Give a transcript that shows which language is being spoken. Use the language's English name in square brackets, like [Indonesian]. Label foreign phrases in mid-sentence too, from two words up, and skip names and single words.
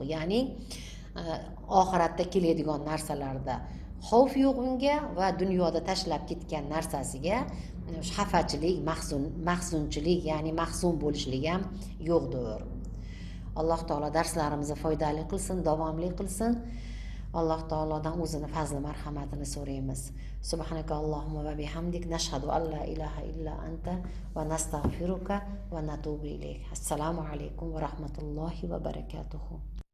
[Uzbek] Ya'ni oxiratda keladigan narsalarda xavf yo'q unga va dunyoda tashlab ketgan narsasiga xafachilik, mahzunchilik, ya'ni mahzun bo'lishlik ham yo'qdir. Alloh taolo darslarimizni foydali qilsin, davomli qilsin. Alloh taolodan o'zini fazli marhamatini so'raymiz. [Arabic] سبحانك اللهم وبحمدك نشهد أن لا إله إلا أنت ونستغفرك ونتوب إليك. السلام عليكم ورحمة الله وبركاته.